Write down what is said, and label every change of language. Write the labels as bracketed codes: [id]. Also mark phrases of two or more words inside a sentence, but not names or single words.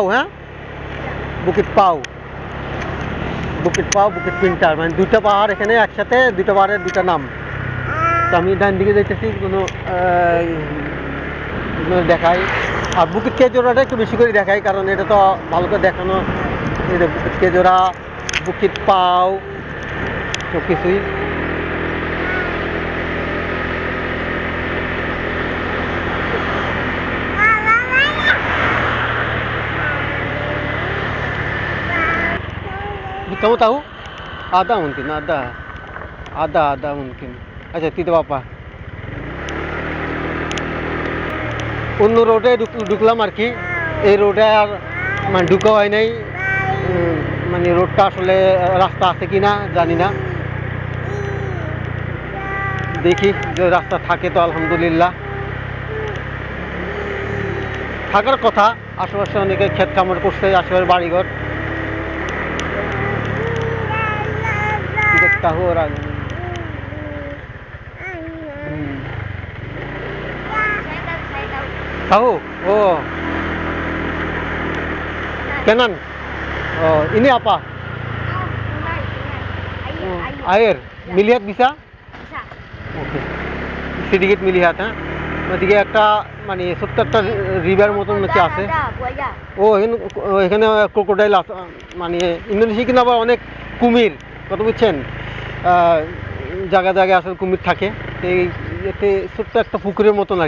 [bn] হ্যাঁ, বুকিত পাও, বুকিত পাও, বুকিত পিন্টার, মানে দুটা পাহাড় এখানে একসাথে, দুটা পাহাড়ের দুটা নাম। তো আমি ডান দিকে যাইতেছি, কোনো দেখাই। আর বুকিত কেজোরাটা একটু বেশি করে দেখাই, কারণ এটা তো ভালো করে দেখানো। এটা বুকিত কেজোরা, বুকিত পাও, সব কিছুই। [id] Kamu tahu? Ada mungkin, ada mungkin. [bn] আচ্ছা তিতো বাপা অন্য রোডে ঢুকলাম আর কি। এই রোডে আর মানে ঢুকা হয় নাই, মানে রোডটা আসলে রাস্তা আছে কি না জানি না। দেখি যে রাস্তা থাকে তো আলহামদুলিল্লাহ, থাকার কথা। আশেপাশে অনেকে ক্ষেত খামার করছে, আশেপাশে বাড়িঘর। [id] tahu orang tahu. Oh, kanan. Oh, ini apa? Air. Melihat bisa? Bisa. Oke. sedikit melihat, [bn] হ্যাঁ। ওদিকে একটা মানে ছোট্ট একটা রিভার মতন হচ্ছে আছে। ও এখানে ক্রোকোডাইল আছে, মানে ইন্দোনেশিয়া কিন্তু আবার অনেক কুমির, কত বুঝছেন। জায়গা জায়গায় আসলে কুমির থাকে। এই এতে ছোট্ট একটা পুকুরের মতন আর কি।